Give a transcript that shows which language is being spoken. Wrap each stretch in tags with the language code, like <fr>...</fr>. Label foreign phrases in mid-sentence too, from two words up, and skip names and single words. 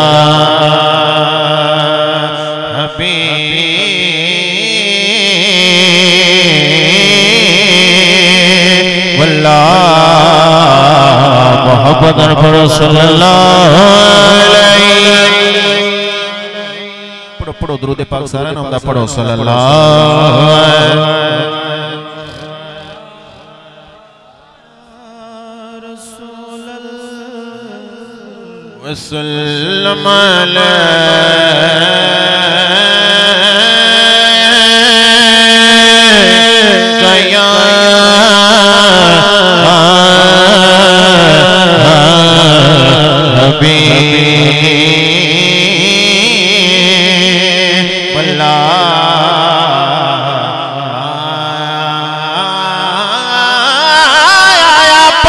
<ar>حبيب الله</ar> <pa>ਮੁਹੱਬਤ</pa> <ar>صلى الله عليه</ar> <pa>ਪੜ੍ਹੋ ਪੜ੍ਹੋ ਦਰੂਦ ਪਾਕ ਸਾਰਾ ਨਾਮ ਦਾ ਪੜ੍ਹੋ ਸੱਲੱਲਾਹੁ</pa> <ar>وسلم عليك يا حبيب الله</ar>